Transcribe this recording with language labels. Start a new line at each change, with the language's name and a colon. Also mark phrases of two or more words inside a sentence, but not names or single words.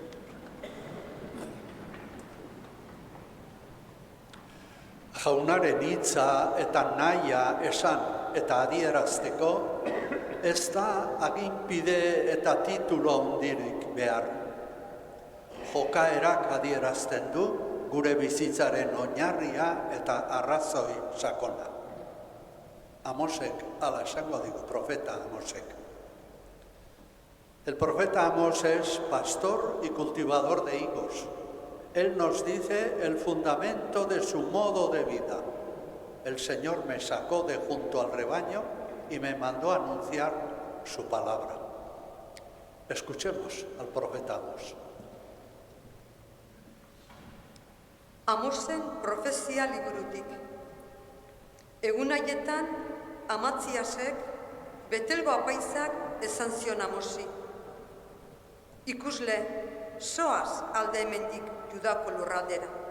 Basque: Jaunaren hitza eta nahia esan eta adierazteko, ez da aginpide eta titulo handirik behar. Jokaerak adierazten du gure bizitzaren oinarria eta arrazoi sakona. Amosek, hala esango digu, profeta Amosek.
Spanish: El profeta Amós es pastor y cultivador de higos. Él nos dice el fundamento de su modo de vida. El Señor me sacó de junto al rebaño y me mandó a anunciar su palabra. Escuchemos al profeta Amós.
Basque: Amosen profezia liburutik. Egun haietan, Amatziasek, Betelgo apaizak esan zion Amosi. Ikusle, zoaz alde hemendik Judako lurraldera.